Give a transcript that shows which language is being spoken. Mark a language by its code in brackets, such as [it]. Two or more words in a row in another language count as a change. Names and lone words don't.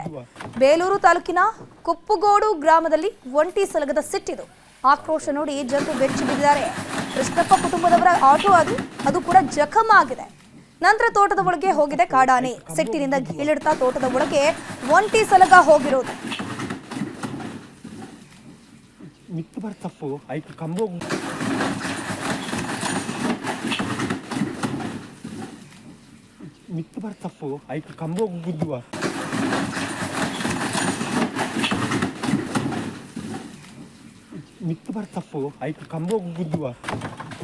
[kn] ಬೇಲೂರು ತಾಲೂಕಿನ ಕುಪ್ಪಗೋಡು ಗ್ರಾಮದಲ್ಲಿ ಒಂಟಿ ಸಲಗದ ಸಿಟ್ಟಿದು. ಆಕ್ರೋಶ ನೋಡಿ ಜನರು ಬೆಚ್ಚಿ ಬಿದ್ದಿದ್ದಾರೆ. ಕೃಷ್ಣಪ್ಪ ಕುಟುಂಬದವರ ಆಟೋ ಅದು ಕೂಡ ಜಖಂ ಆಗಿದೆ. ನಂತರ ತೋಟದ ಒಳಗೆ ಹೋಗಿದೆ ಕಾಡಾನೆ. ಸಿಟ್ಟಿನಿಂದ ಗೀಳಿಡ್ತಾ ತೋಟದ ಒಳಗೆ ಒಂಟಿ ಸಲಗ ಹೋಗಿರೋದು. [tcy] ಮಿತ್ತು ಬರ್ತಪ್ಪು ಐಕು ಕಂಬ ಮಿತ್ತು ಬರ್ತಪ್ಪು ಐಕು ಕಂಬ ಗುದ್ದುವ ಮಿತ್ತು ಬರ್ತಪ್ಪು ಐಕು ಕಂಬ ಗುದ್ದುವ